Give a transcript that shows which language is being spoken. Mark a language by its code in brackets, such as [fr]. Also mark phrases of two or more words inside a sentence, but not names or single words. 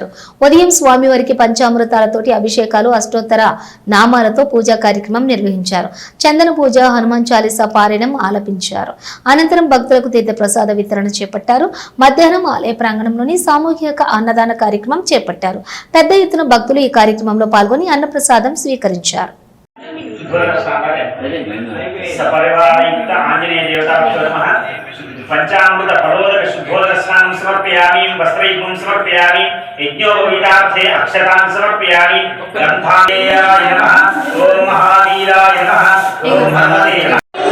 [te] ఉదయం స్వామివారికి పంచామృతాలతోటి అభిషేకాలు, అష్టోత్తర నామాలతో పూజా కార్యక్రమం నిర్వహించారు. చందన పూజ, హనుమాన్ చాలీసా పారాయణం ఆలపించారు. అనంతరం భక్తులకు తీర్థ ప్రసాద వితరణ చేపట్టారు. మధ్యాహ్నం ఆలయ ప్రాంగణంలోని సామూహిక అన్నదాన కార్యక్రమం చేపట్టారు. పెద్ద ఎత్తున భక్తులు ఈ కార్యక్రమంలో పాల్గొని అన్నప్రసాదం స్వీకరించారు. [sa] पंचामृत फलोदक शुद्धोदक स्नानं समर्पयामि वस्त्रयुगं समर्पयामि यज्ञोपवीतार्थे अक्षतां समर्पयामि गन्धाय नमः ओम महावीराय नमः ओम हनुमते नमः।